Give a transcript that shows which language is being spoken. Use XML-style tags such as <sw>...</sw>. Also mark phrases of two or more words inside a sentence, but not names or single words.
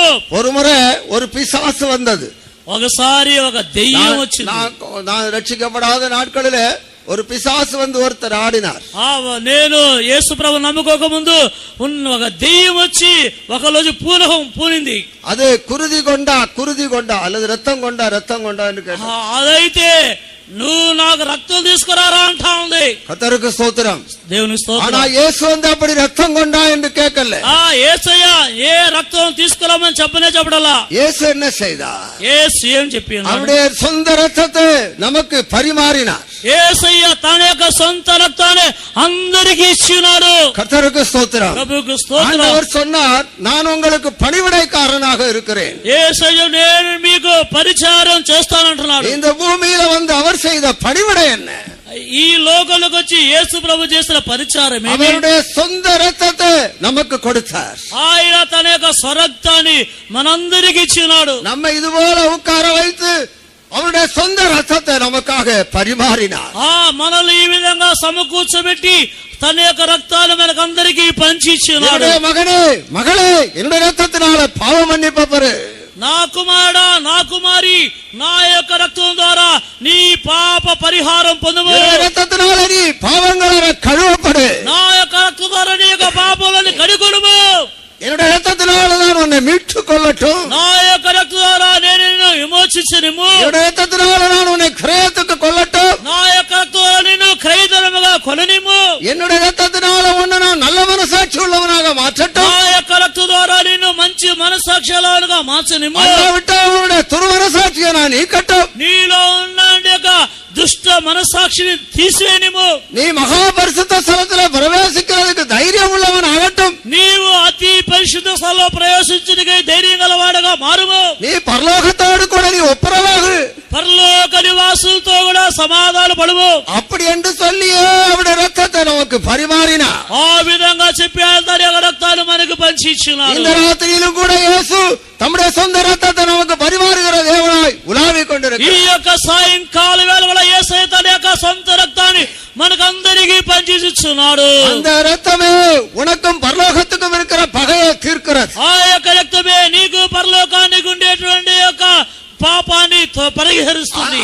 <ta>ஒரு முறை ஒரு பிசாசு வந்தது.</ta> <te>ఒకసారి ఒక దెయ్యం వచ్చింది.</te> <ta>நான் ரட்சிக்கப்படாத நாட்களிலே ஒரு பிசாசு வந்து ஒருத்தர் ஆடினார்.</ta> <te>నేను యేసు ప్రభు నమ్ముకోక ముందు ఒక దెయ్యం వచ్చి ఒక రోజు పూనింది.</te> <ta>அது குருதி கொண்டா அல்லது ரத்தம் கொண்டா என்று கேட்டார்.</ta> <te>అదైతే నువ్వు నాకు రక్తం తీసుకురారా అంటా ఉంది.</te> <ta>கர்த்தருக்கு ஸ்தோத்திரம்.</ta> <te>దేవుని స్తోత్రం.</te> <ta>ஆனா இயேசு வந்து அப்படி ரத்தம் கொண்டா என்று கேட்கல.</ta> <te>యేసయ్య ఏ రక్తం తీసుకురామని చెప్పడలా.</te> <ta>இயேசு என்ன செய்தார்?</ta> <te>యేసు ఏం చెప్పి</te> <ta>அவருடைய சொந்த ரத்தத்தை நமக்கு பரிமாறினார்.</ta> <te>యేసయ్య తన యొక్క సొంత రక్తాన్ని అందరికీ ఇచ్చినాడు.</te> <ta>கர்த்தருக்கு ஸ்தோத்திரம்.</ta> <te>ప్రభువుకు స్తోత్రం.</te> <ta>ஆண்டவர் சொன்னார், நான் உங்களுக்கு பணிவிடைக்காரனாக இருக்கிறேன்.</ta> <te>యేసయ్య నేను మీకు పరిచారం చేస్తానంటున్నాడు.</te> <ta>இந்த பூமியில வந்து அவர் செய்த பணிவிடை என்ன?</ta> <te>ఈ లోకంలోకి వచ్చి యేసు ప్రభు చేసిన పరిచారం ఏమి?</te> <ta>அவருடைய சொந்த ரத்தத்தை நமக்கு கொடுத்தார்.</ta> <te>ఆయన తన యొక్క స్వరక్తాన్ని మనందరికి ఇచ్చినాడు.</te> <ta>நம்ம இது போல உட்கார வைத்து அவருடைய சொந்த ரத்தத்தை நமக்காக பரிமாறினார்.</ta> <te>మనల్ని ఈ విధంగా సమకూర్చబెట్టి తన యొక్క రక్తాన్ని మనకందరికీ పంచి ఇచ్చినాడు.</te> <ta>என்னுடைய மகனே மகளே, என்னுடைய ரத்தத்தினால பாவ மன்னிப்பு பெறு.</ta> <te>నా కుమారుడా నా కుమారి, నా యొక్క రక్తం ద్వారా నీ పాప పరిహారం పొందుము.</te> <ta>என்னுடைய ரத்தத்தினால நீ பாவங்களால கழுவப்படு.</ta> <te>నా యొక్క రక్తం ద్వారా నీ యొక్క పాపాలను కడుకొనుము.</te> <ta>என்னுடைய ரத்தத்தினால நான் உன்னை மீட்டு கொள்ளட்டும்.</ta> <te>నా యొక్క రక్తం ద్వారా నేను నిన్ను విమోచించనిము.</te> <ta>என்னுடைய ரத்தத்தினால நான் உன்னை கிரயத்துக்கு கொள்ளட்டும்.</ta> <te>నా యొక్క రక్తం ద్వారా నిన్ను క్రయధనముగా కొననిము.</te> <ta>என்னுடைய ரத்தத்தினால உன்னை நான் நல்ல மனசாட்சி உள்ளவனாக மாற்றட்டும்.</ta> <te>నా యొక్క రక్తం ద్వారా నిన్ను మంచి మనస్సాక్షులుగా మార్చనిము.</te> <ta>அல்லாவிட்டால் உன்னுடைய துர்மனசாட்சியை நான் நீக்கட்டும்.</ta> <te>నీలో ఉన్న యొక్క దుష్ట మనస్సాక్షిని తీసివేయనిము.</te> <ta>நீ மகாபரிசுத்த ஸ்தலத்திலே பிரவேசிக்கிறதுக்கு தைரியம் உள்ளவன் ஆகட்டும்.</ta> <te>నీవు అతి పరిశుద్ధ స్థలంలో ప్రవేశించుటకై ధైర్యం గలవాడుగా మారుము.</te> <ta>நீ பரலோகத்தோடு கூட நீ ஒப்புரவாகு.</ta> <te>పరలోక నివాసులతో కూడా సమాధాన పడుము.</te> <ta>அப்படி என்று சொல்லியே அவருடைய ரத்தத்தை நமக்கு பரிமாறினார்.</ta> <te>ఆ విధంగా చెప్పి ఆయన తన యొక్క రక్తాన్ని మనకు పంచి ఇచ్చినాడు.</te> <ta>இந்த ராத்திரியிலும் கூட இயேசு தம்முடைய சொந்த ரத்தத்தை நமக்கு பரிமாறுகிற தேவனாய் உலாவிக்</ta> <te>ఈ</te> <ta>கொண்டிருக்கிறார்.</ta> <te>యొక్క సాయంకాల వేళ యేసయ్య తన యొక్క సొంత రక్తాన్ని మనకందరికీ పంచి ఇచ్చున్నాడు.</te> <ta>அந்த ரத்தமே உனக்கும் பரலோகத்துக்கும் இருக்கிற பகையை தீர்க்கிறது.</ta> <te>ఆ యొక్క రక్తమే నీకు పరలోకానికి ఉండేటువంటి యొక్క పాపాన్ని పరిహరిస్తుంది.</te>